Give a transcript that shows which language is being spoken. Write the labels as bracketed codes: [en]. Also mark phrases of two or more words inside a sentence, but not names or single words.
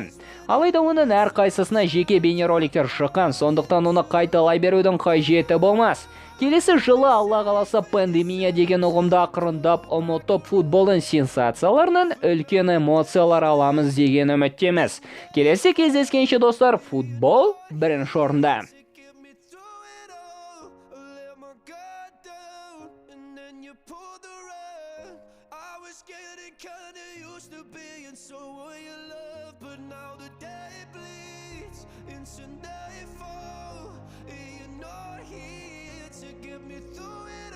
[kk] Алайда оның әр қайсысына жеке бейнероликтер шыққан, сондықтан оны қайталай берудің қажеті болмас. Келесі жылы Алла қаласа пандемия деген ұғымды ақырындап ұмытып футболдың сенсацияларынан үлкен эмоциялар аламыз деген үміттеміз. Келесі кездескенше достар, футбол бірінші орында. [en] But now the day bleeds into nightfall. You're not here to get me through